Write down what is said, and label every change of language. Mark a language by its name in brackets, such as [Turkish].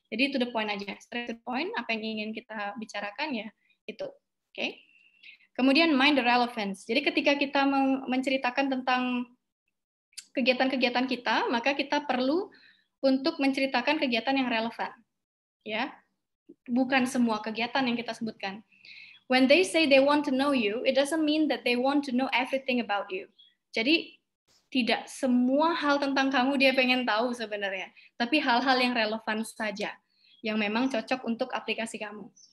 [Indonesian] Jadi to the point aja, [English] straight to the point, [Indonesian] apa yang ingin kita bicarakan ya itu. Oke. Kemudian [English] mind the relevance. [Indonesian] Jadi ketika kita menceritakan tentang kegiatan-kegiatan kita, maka kita perlu untuk menceritakan kegiatan yang relevan. Ya. Bukan semua kegiatan yang kita sebutkan. [English] When they say they want to know you, it doesn't mean that they want to know everything about you. [Indonesian] Jadi tidak semua hal tentang kamu dia pengen tahu sebenarnya, tapi hal-hal yang relevan saja, yang memang cocok untuk aplikasi kamu.